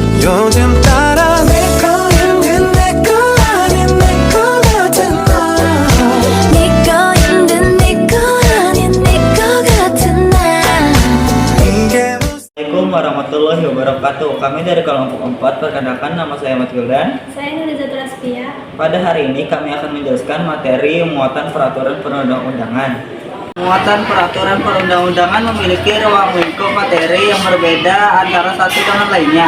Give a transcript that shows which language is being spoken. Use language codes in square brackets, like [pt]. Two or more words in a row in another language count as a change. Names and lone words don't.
[ko] 요즘 따라 내 거인 내거 아닌 내거 같은 너 네 거인 내거 아닌 내거 같은 나 이게 [ar] السلام عليكم ورحمة الله وبركاته. [id] Kami dari kelompok 4 perkenalkan, nama saya Mat Gildan. Saya Nurizatul Aspia. Pada hari ini kami akan menjelaskan materi muatan peraturan perundang-undangan. Muatan peraturan perundang-undangan memiliki ruang lingkup materi yang berbeda antara satu dengan lainnya.